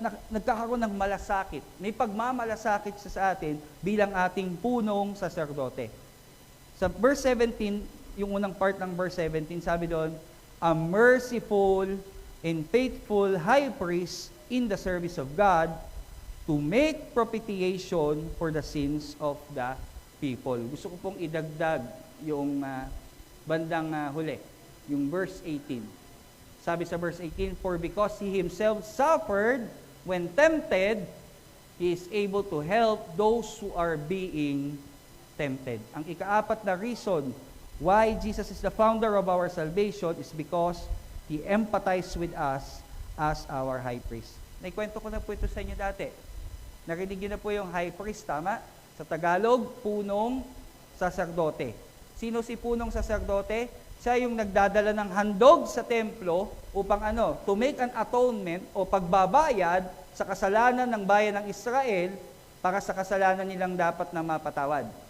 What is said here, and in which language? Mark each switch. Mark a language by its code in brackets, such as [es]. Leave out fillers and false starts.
[tl] Nagkakaroon ng malasakit. May pagmamalasakit siya sa atin bilang ating punong saserdote. Sa verse 17, yung unang part ng verse 17, sabi doon, [en] a merciful and faithful high priest in the service of God to make propitiation for the sins of the people. [tl] Gusto ko pong idagdag yung bandang huli, yung verse 18. Sabi sa verse 18, [en] for because He Himself suffered when tempted, He is able to help those who are being tempted. [tl] Ang ikaapat na [en] reason why Jesus is the founder of our salvation is because He empathized with us as our high priest. [tl] Naikwento ko na po ito sa inyo dati. Narinig niyo na po yung high priest, tama? Sa Tagalog, punong saserdote. Sino si punong saserdote? Siya yung nagdadala ng handog sa templo upang [en] to make an atonement [tl] o pagbabayad sa kasalanan ng bayan ng Israel para sa kasalanan nilang dapat na mapatawad.